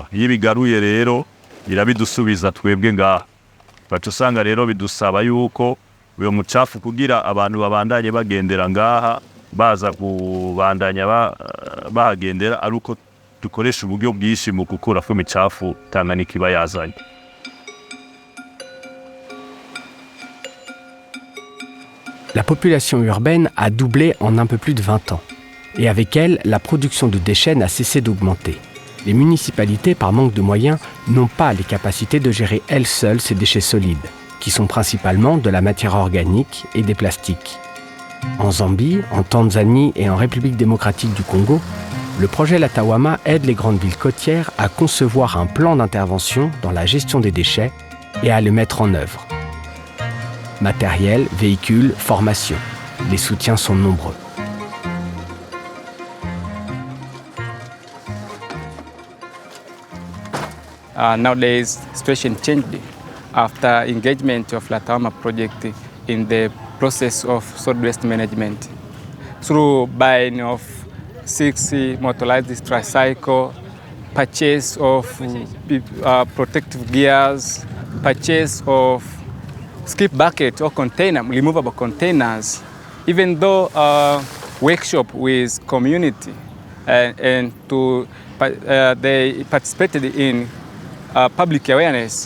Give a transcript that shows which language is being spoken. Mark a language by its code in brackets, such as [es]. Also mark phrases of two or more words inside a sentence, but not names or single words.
[rn] Iyo ibigaruye rero irabidusubiza twebwe ngaha. Batusanga rero bidusaba yuko uyo mucafu kugira abantu babandanye bagendera ngaha, baza kubandanya bahagendera, ari uko dukoresha uburyo bwinshi mu gukura imicafu Tanganyika iba yazanye. [fr] La population urbaine a doublé en un peu plus de 20 ans. Et avec elle, la production de déchets n'a cessé d'augmenter. Les municipalités, par manque de moyens, n'ont pas les capacités de gérer elles seules ces déchets solides, qui sont principalement de la matière organique et des plastiques. En Zambie, en Tanzanie et en République démocratique du Congo, le projet Latawama aide les grandes villes côtières à concevoir un plan d'intervention dans la gestion des déchets et à le mettre en œuvre. Matériel, véhicules, formation. Les soutiens sont nombreux. [en] Nowadays, situation changed after engagement of Latawama project in the process of solid waste management. Through buying of 6 motorized tricycle, purchase of protective gears, purchase of skip bucket or container, removable containers, even though workshop with community and they participated in public awareness.